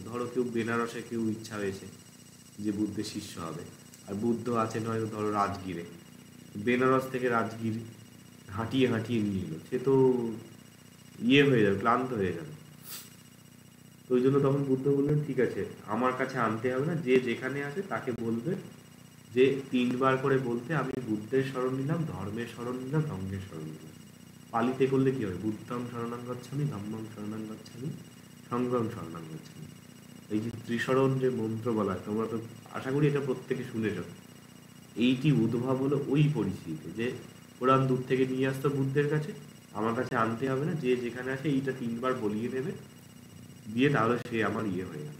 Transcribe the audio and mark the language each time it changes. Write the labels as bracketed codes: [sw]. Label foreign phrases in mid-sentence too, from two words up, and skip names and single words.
[bn] ধরো কেউ বেনারসে কেউ ইচ্ছা হয়েছে যে বুদ্ধের শিষ্য হবে, আর বুদ্ধ আছেন হয়তো ধরো রাজগীরে, বেনারস থেকে রাজগীর হাঁটিয়ে হাঁটিয়ে নিয়ে এলো, সে তো হয়ে যাবে, ক্লান্ত হয়ে যাবে। তো ওই জন্য তখন বুদ্ধ বললেন, ঠিক আছে, আমার কাছে আনতে হবে না, যে যেখানে আসে তাকে বলবে যে 3 বার করে বলতে, আমি বুদ্ধের শরণ নিলাম, ধর্মের শরণ নিলাম, সঙ্ঘের শরণ নিলাম। পালিতে করলে কি হবে, [pi] বুদ্ধং শরণং গচ্ছামি, ধম্মং শরণং গচ্ছামি, সংঘং শরণং গচ্ছামি। [bn] এই যে ত্রিশরণ যে মন্ত্র বলা হয়, তোমরা তো আশা করি এটা প্রত্যেকে শুনেছ। এইটি উদ্ভব হলো ওই পরিস্থিতিতে, যে ওরা দূর থেকে নিয়ে আসতো বুদ্ধের কাছে, আমার কাছে আনতে হবে না, যে যেখানে আছে এইটা 3 বার বলিয়ে দেবে, দিয়ে তাহলে সে আমার হয়ে যাবে।